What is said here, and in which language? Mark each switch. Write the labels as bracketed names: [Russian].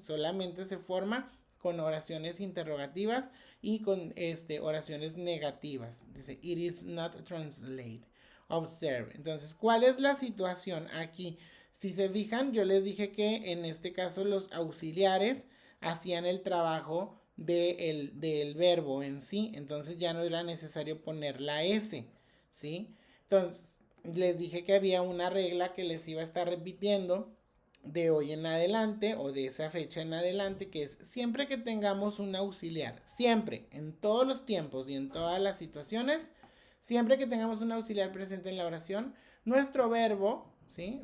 [Spanish] Solamente se forma con oraciones interrogativas y con oraciones negativas. [English] Dice, it is not translated. Observe. [Spanish] Entonces, ¿cuál es la situación aquí? Si se fijan, yo les dije que en este caso los auxiliares hacían el trabajo del verbo en sí. Entonces ya no era necesario poner la S, ¿sí? Entonces, les dije que había una regla que les iba a estar repitiendo de hoy en adelante o de esa fecha en adelante, que es siempre que tengamos un auxiliar, siempre, en todos los tiempos y en todas las situaciones, siempre que tengamos un auxiliar presente en la oración, nuestro verbo, ¿sí?